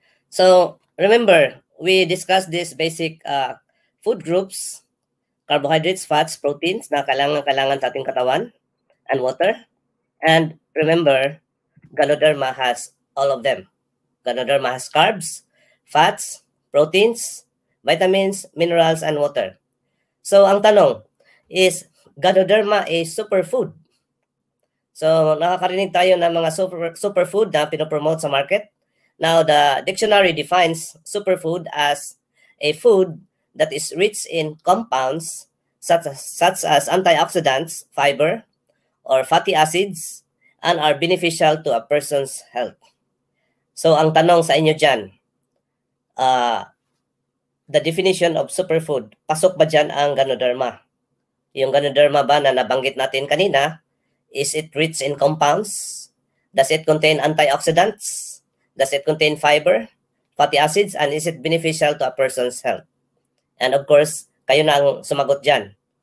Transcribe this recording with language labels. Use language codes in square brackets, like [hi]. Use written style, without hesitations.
[en] So remember, we discussed these basic food groups: carbohydrates, fats, proteins [tl] na kailangan sa ating katawan, [en] and water. And remember, Ganoderma has all of them. Ganoderma has carbs, fats, proteins, vitamins, minerals, and water. So [tl] ang tanong [en] is, Ganoderma a superfood? [tl] So nakakarinig tayo ng mga superfood na pinopromote sa market. [en] Now, the dictionary defines superfood as a food that is rich in compounds such as antioxidants, fiber, or fatty acids, and are beneficial to a person's health. [tl] So, ang tanong sa inyo dyan, [en] the definition of superfood, [tl] pasok ba dyan ang Ganoderma? Yung Ganoderma ba na nabanggit natin kanina, [en] is it rich in compounds? Does it contain antioxidants? Does it contain fiber, fatty acids, and is it beneficial to a person's health? And of course, [tl] kayo na ang sumagot dyan.